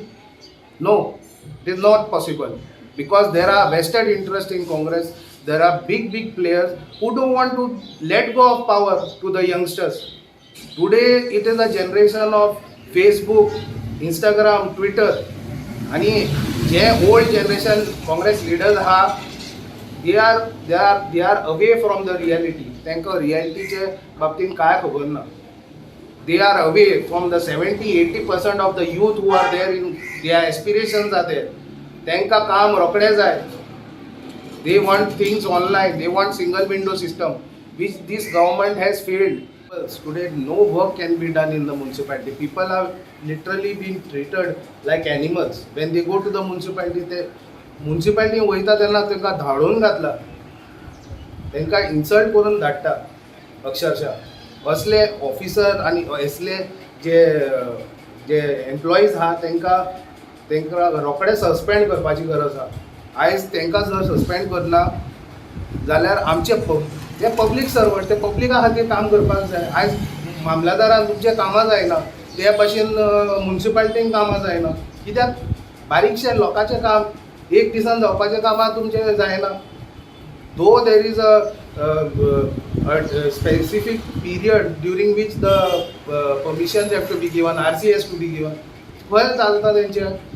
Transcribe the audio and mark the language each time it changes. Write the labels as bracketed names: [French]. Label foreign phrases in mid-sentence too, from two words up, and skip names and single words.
[English] No, it is not possible, because there are vested interests in Congress. There are big players who don't want to let go of power to the youngsters. Today it is a generation of Facebook, Instagram, Twitter. [Konkani] आणि जे [English] old generation Congress leaders they are away from the reality. [Konkani] त्यांका रियालिटीचे बाबतीत काय खबर ना. [English] They are away from the 70-80% of the youth who are there in their aspirations are there. त्यांका काम रोखडे जाय. They want things online. They want single window system, which this government has failed. Today, no work can be done in the municipality. People are literally being treated like animals. When they go to the municipality, [Konkani] वयता तेन्ना तांकां धाडून घातला. तांकां इन्सल्ट करून धाडटा अक्षरशः. असले ऑफिसर आनी असले जे एम्प्लॉईज आहा तांकां रोखडे सस्पेंड करपाची गरज आहा. आयज तांकां जर सस्पेंड करना जाल्यार आमचे जे [English] public servant [Konkani] ते पब्लिका खातीर काम करपाक जाय. आयज मामलेदारान तुमचें कामां जायना, ते भाशेन म्युनिसिपालिटीन कामां जायना. कित्याक बारीकशे लोकांचें काम एक दिसान जावपाचें कामां तुमचें जायना. [English] Though there is a specific period during which the permissions have to be given, RC has to be given. [Konkani] खंय चलता तेंचें?